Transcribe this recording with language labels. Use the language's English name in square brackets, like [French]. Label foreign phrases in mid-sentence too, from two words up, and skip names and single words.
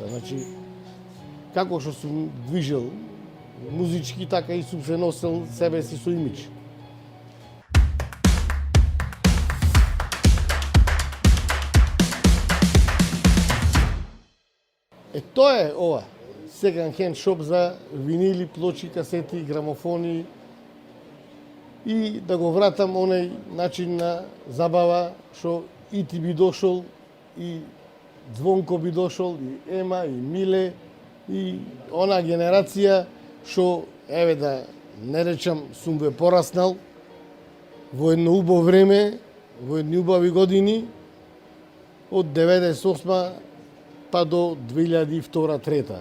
[Macedonian] Значи, како што сум движел музички, така и сум се носел себе си со имидж. Тоа е ова. [English] Second hand shop [Macedonian] за винили, плочи, касети, грамофони и да го вратам онај начин на забава што и ти би дошол, и Звонко би дошол, и Ема, и Миле, и она генерација што, еве да не речам, сум ве пораснал во едно убаво време, во едни убави години, од 98 па до 2002-2003.